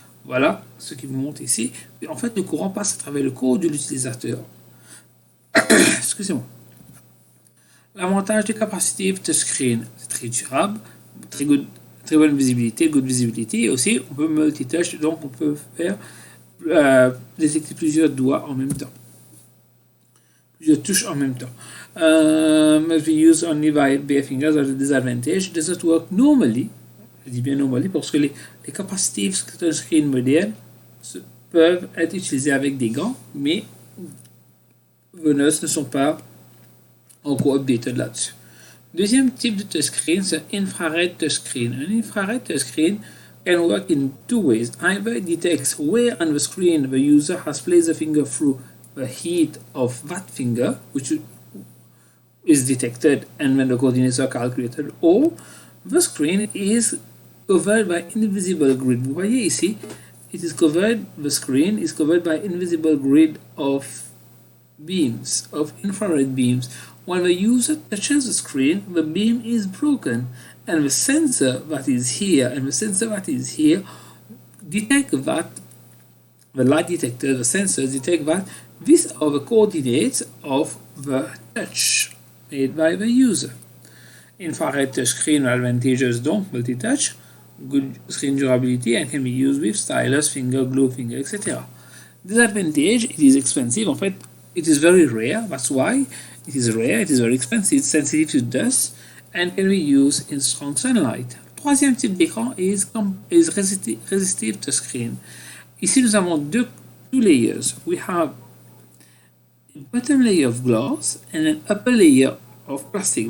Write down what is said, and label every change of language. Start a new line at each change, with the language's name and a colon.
French: Voilà ce qui vous montre ici. En fait, le courant passe à travers le code de l'utilisateur. Excusez-moi. L'avantage du capacitive touchscreen, c'est très durable, très bonne visibilité,
English: good visibility.
French: Et aussi, on peut multitouch, donc on peut faire détecter plusieurs doigts en même temps. Plusieurs touches en même temps.
English: Must be used only by bare fingers are the disadvantage. It does not work normally.
French: Je dis bien normally parce que les capacitive touchscreen modernes peuvent être utilisés avec des gants, mais veneuses ne sont pas encore updated là-dessus. Deuxième type de touchscreen, c'est infrared touchscreen.
English: An infrared touchscreen can work in two ways. Either it detects where on the screen the user has placed the finger through the heat of that finger, which is detected and when the coordinates are calculated, or the screen is covered by invisible grid.
French: Vous voyez ici,
English: the screen is covered by invisible grid of beams, of infrared beams. When the user touches the screen, the beam is broken, and the sensor that is here and the sensor that is here detect that, the light detector, the sensors detect that these are the coordinates of the touch made by the user. Infrared touchscreen advantages donc multi-touch, good screen durability, and can be used with stylus, finger, glue finger, etc. Disadvantage, it is expensive.
French: En fait,
English: it is very rare. That's why it is rare. It is very expensive. It's sensitive to dust and can be used in strong sunlight.
French: Troisième type d'écran
English: is resistive touchscreen.
French: Ici, nous avons
English: two layers. We have a bottom layer of glass and an upper layer of plastic.